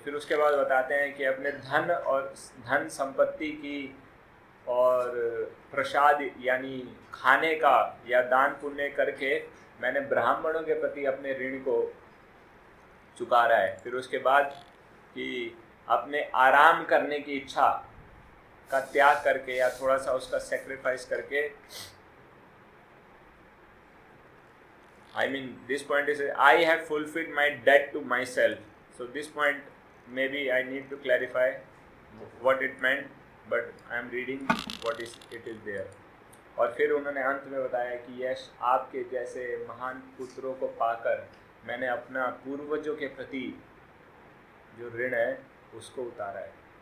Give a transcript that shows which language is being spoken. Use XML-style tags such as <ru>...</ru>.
<hi>फिर उसके बाद बताते हैं कि अपने धन संपत्ति की और प्रसाद यानी खाने का या दान पुण्य करके मैंने ब्राह्मणों के प्रति अपने ऋण को चुका रहा है। फिर उसके बाद कि अपने आराम करने की इच्छा का त्याग करके या थोड़ा सा उसका सेक्रीफाइस करके,</hi> <en>I mean this point is I have fulfilled my debt to myself. So this point maybe I need to clarify what it meant, but I am reading what it is there.</en> <hi>और फिर उन्होंने अंत में बताया कि यश आपके जैसे महान पुत्रों को पाकर मैंने अपना पूर्वजों के प्रति जो ऋण है उसको उतारा है।</hi>